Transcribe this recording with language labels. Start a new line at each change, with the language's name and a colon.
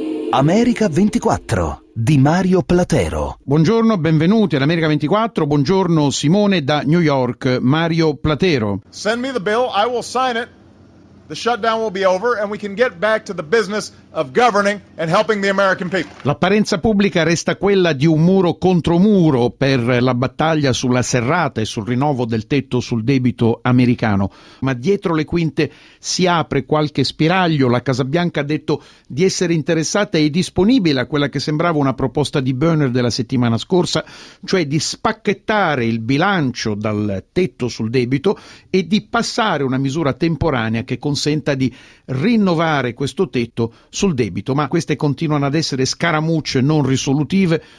Italian: America 24 di Mario Platero. Buongiorno, benvenuti all'America 24. Buongiorno Simone da New York. Mario Platero.
English: Send me the bill, I will sign it. The shutdown will be over and we can get back to the business of governing and helping the American people.
Italian: L'apparenza pubblica resta quella di un muro contro muro per la battaglia sulla serrata e sul rinnovo del tetto sul debito americano, ma dietro le quinte si apre qualche spiraglio. La Casa Bianca ha detto di essere interessata e disponibile a quella che sembrava una proposta di Boehner della settimana scorsa, cioè di spacchettare il bilancio dal tetto sul debito e di passare una misura temporanea che consenta di rinnovare questo tetto sul debito, ma queste continuano ad essere scaramucce non risolutive.